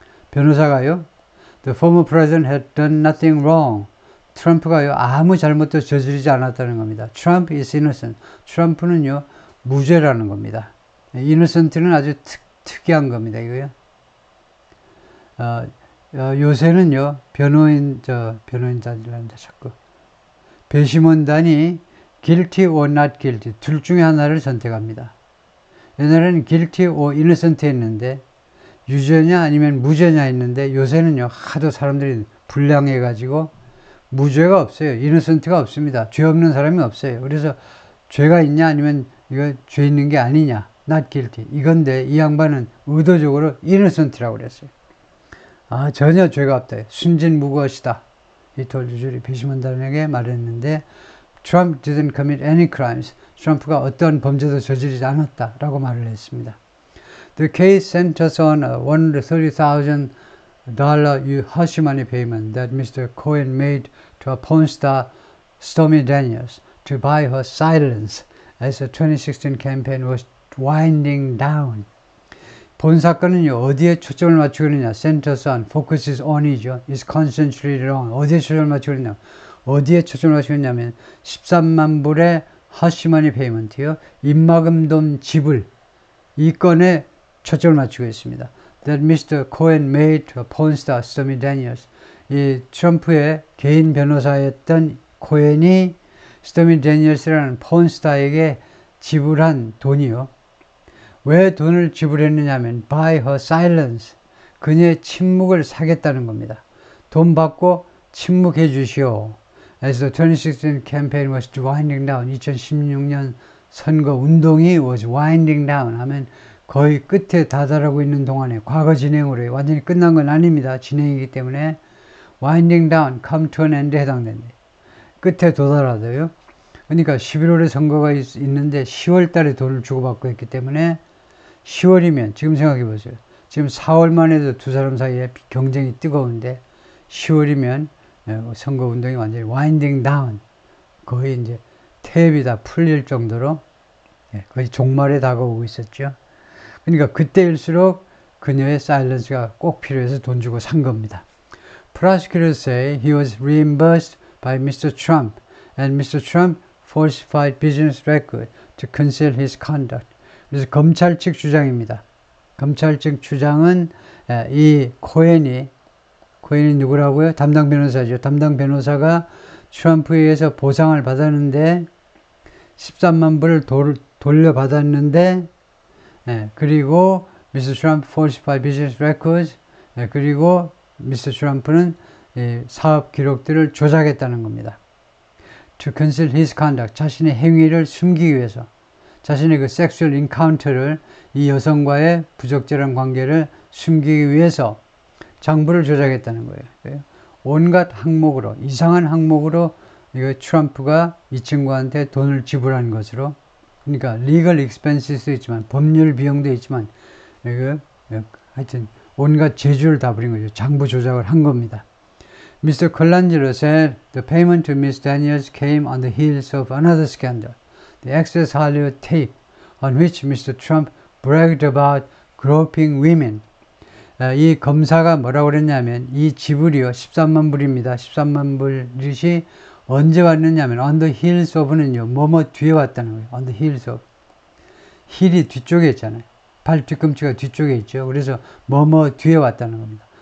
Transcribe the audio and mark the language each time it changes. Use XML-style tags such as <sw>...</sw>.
<ko>변호사가요,</ko> <en>the former president had done nothing wrong.</en> <ko>트럼프가요, 아무 잘못도 저지르지 않았다는 겁니다.</ko> <en>Trump is innocent.</en> <ko>트럼프는요, 무죄라는 겁니다. innocent는 아주 특이한 겁니다, 이거요. 요새는요, 변호인단이란다, 자꾸. 배심원단이</ko> <en>guilty or not guilty,</en> <ko>둘 중에 하나를 선택합니다. 옛날에는</ko> <en>guilty or innocent</en> <ko>했는데, 유죄냐 아니면 무죄냐 했는데, 요새는요, 하도 사람들이 불량해가지고, 무죄가 없어요. innocent가 없습니다. 죄 없는 사람이 없어요. 그래서 죄가 있냐 아니면 이거 죄 있는 게 아니냐,</ko> <en>not guilty.</en> <ko>이건데 이 양반은 의도적으로 innocent라고 그랬어요. 전혀 죄가 없다. 순진무구하시다.</ko> <en>He told the jury.</en> <ko>배심원단에게 말했는데</ko> <en>Trump didn't commit any crimes.</en> <ko>트럼프가 어떠한 범죄도 저지르지 않았다라고 말을 했습니다.</ko> <en>The case centers on a $130,000 hush money payment that Mr. Cohen made to a porn star Stormy Daniels to buy her silence as the 2016 campaign was winding down.</en> <ko>본 사건은요, 어디에 초점을 맞추고 있느냐?</ko> <en>centers on, focuses on이죠. is concentrated on.</en> <ko>어디에 초점을 맞추고 있느냐? 어디에 초점을 맞추고 있냐면 13만 불의 허시머니 페이먼트요. 입막음돈 지불. 이 건에 초점을 맞추고 있습니다.</ko> <en>That Mr. Cohen made to a porn star Stormy Daniels.</en> <ko>이 트럼프의 개인 변호사였던 코엔이 스토미 데니얼스라는 폰스타에게 지불한 돈이요. 왜 돈을 지불했느냐면</ko> <en>buy her silence.</en> <ko>그녀의 침묵을 사겠다는 겁니다. 돈 받고 침묵해 주시오.</ko> <en>As the 2016 campaign was winding down.</en> <ko>2016년 선거 운동이</ko> <en>was winding down</en> <ko>하면 거의 끝에 다다르고 있는 동안에 과거 진행으로 완전히 끝난 건 아닙니다. 진행이기 때문에</ko> <en>winding down, come to an end</en> <ko>에 해당된다. 끝에 도달하더요. 그러니까 11월에 선거가 있는데 10월 달에 돈을 주고받고 했기 때문에 10월이면 지금 생각해 보세요. 지금 4월만 해도 두 사람 사이에 경쟁이 뜨거운데 10월이면 선거 운동이 완전히</ko> <en>winding down,</en> <ko>거의 이제 탭이 다 풀릴 정도로 거의 종말에 다가오고 있었죠. 그러니까 그때일수록 그녀의 사일런스가 꼭 필요해서 돈 주고 산 겁니다.</ko> <en>Prosecutors say he was reimbursed by Mr. Trump and Mr. Trump falsified business record to conceal his conduct.</en> <ko>그래서 검찰 측 주장입니다. 검찰 측 주장은 이 코엔이 누구라고요? 담당 변호사죠. 담당 변호사가 트럼프에 의해서 보상을 받았는데 13만 불을 돌려받았는데 그리고 Mr.</ko> <en>Trump falsified business records</en> <ko>그리고</ko> <en>Mr.</en> <ko>트럼프는 사업 기록들을 조작했다는 겁니다.</ko> <en>To conceal his conduct,</en> <ko>자신의 행위를 숨기기 위해서, 자신의 그 섹슈얼 인카운터를 이 여성과의 부적절한 관계를 숨기기 위해서 장부를 조작했다는 거예요. 온갖 항목으로, 이상한 항목으로 이거 트럼프가 이 친구한테 돈을 지불한 것으로, 그러니까</ko> <en>legal expenses</en> <ko>도 있지만 법률 비용도 있지만 이거 하여튼 온갖 재주를 다 부린 거죠. 장부 조작을 한 겁니다. Mr.</ko> <en>Colangelo said the payment to Ms. Daniels came on the heels of another scandal, the Access Hollywood tape, on which Mr. Trump bragged about groping women.</en> <ko>이 검사가 뭐라고 그랬냐면 이 지불이요 13만 불입니다. 13만 불이 언제 왔느냐면</ko> <en>on the heels of</en> <ko>는요 뭐뭐 뒤에 왔다는 거예요.</ko> <en>on the heels of.</en> <ko>힐이 뒤쪽에 있잖아요. 발 뒤꿈치가 뒤쪽에 있죠. 그래서 뭐뭐 뒤에 왔다는 겁니다.</ko>